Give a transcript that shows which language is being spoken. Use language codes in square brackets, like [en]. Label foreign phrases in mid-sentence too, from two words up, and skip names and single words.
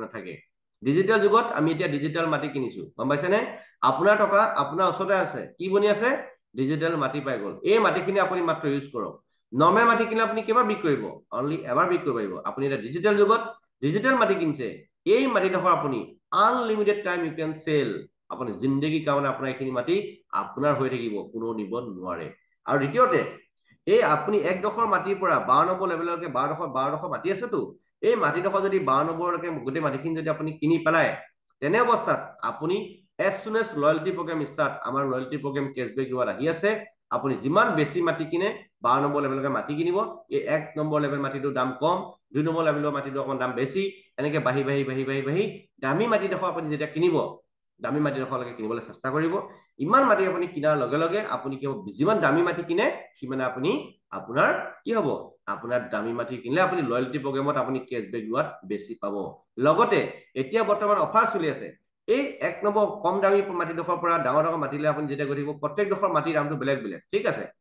[as] নাথাকে ডিজিটেল যুগত আমি এতিয়া ডিজিটেল মাটি কিনিছো গম পাইছেনে আপোনাৰ টকা আপোনাৰ ওচৰতে আছে কি বনি আছে ডিজিটেল মাটি পাই গল এই মাটিখিনি আপুনি মাত্ৰ ইউজ কৰক নৰ্মেল মাটি কিনলে আপুনি কেবাৰ বিক কৰিব অনলি এবাৰ বিক কৰিব পাৰিব আপুনি এটা ডিজিটেল যুগত ডিজিটেল মাটি কিনছে এই মাটিডখৰ আপুনি [en] unlimited time you can sell [as] আপুনি জিন্দগী কাৰণে আপোনাৰ এইখিনি মাটি আপোনাৰ হৈ থাকিব কোনো নিব নোৱাৰে আৰু দ্বিতীয়তে এই আপুনি একডখৰ মাটিৰ পৰা 12 নম্বৰ লেভেললৈকে 12ডখৰ মাটি আছেতো এই মাটিডখৰ যদি 12 নম্বৰলৈকে গোটেই মাটিখিনি যদি আপুনি কিনি পেলায় তেনে অৱস্থাত আপুনি [en] as soon as loyalty program start [as] আমাৰ [en] loyalty program cashback reward [as] আহি আছে আপুনি যিমান বেছি মাটি কিনে 12 নম্বৰ লেভেললৈকে মাটি কিনিব এই 1 নম্বৰ লেভেল মাটিটোৰ দাম কম 2 নম্বৰ লেভেলৰ মাটিটোৰ অকণ দাম বেছি এনেকে বাহি দামী মাটিডখৰ আপুনি যেতিয়া কিনিব দামী মাটিডখৰলৈকে কিনিবলৈ চেষ্টা কৰিব ইমান মাটি আপুনি কিনাৰ লগে লগে আপুনি কি যিমান দামী মাটি কিনে সিমানে আপুনি আপোনাৰ কি হ'ব আপোনাৰ দামী মাটি কিনলে আপুনি [en] loyalty programত [as] আপুনি [en] cashback reward [as] বেছি পাব লগতে এতিয়া বৰ্তমান অফাৰ চলি আছে এই এক নম্বৰ কম দামী মাটিডখৰ পৰা ডাঙৰ মাটিলে আপুনি যেতিয়া গৈ থাকিব প্ৰত্যেকডখৰ মাটিৰ দামটো বেলেগ বেলেগ ঠিক আছে